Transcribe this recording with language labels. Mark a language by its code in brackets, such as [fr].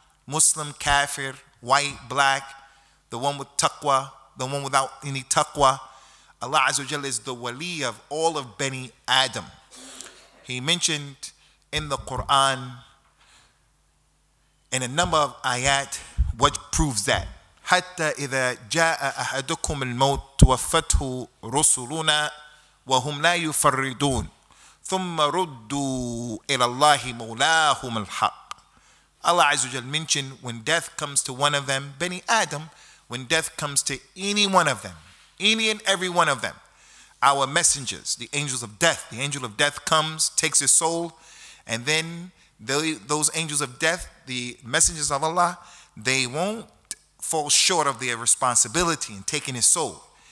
[en] Muslim, kafir, white, black, the one with taqwa, the one without any taqwa. Allah Azza wa Jalla is the wali of all of Bani Adam. He mentioned in the Quran, in a number of ayat, what proves that. [ar] حتى إذا جاء أحدكم الموت توفته رسلنا وهم لا يفرطون ثم ردوا إلى الله مولاهم الحق. [en] Allah Azza wa Jal mentioned when death comes to one of them, Bani Adam, when death comes to any one of them, any and every one of them, our messengers, the angels of death, the angel of death comes, takes his soul, and then those angels of death, the messengers of Allah, they won't fall short of their responsibility in taking his soul.